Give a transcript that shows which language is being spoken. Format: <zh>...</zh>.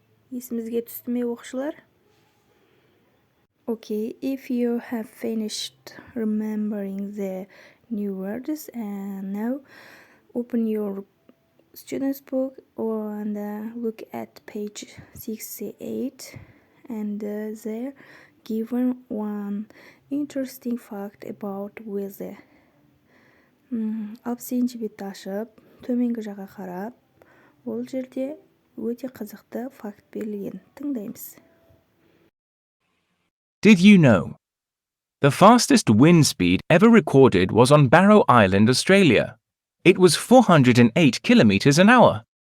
<kk>Есімізге түсті ме оқушылар?</kk> <en>Okay, if you have finished remembering the new words, and now open your student's book and look at page 68 and there given one interesting fact about weather.</en> <kk>60 бетті ашып, төменгі жаққа қарап, ол жерде өте қызықты факт берілген. Тыңдаймыз.</kk> <en>Did you know? The fastest wind speed ever recorded was on Barrow Island, Australia. It was 408 kilometers an hour.</en>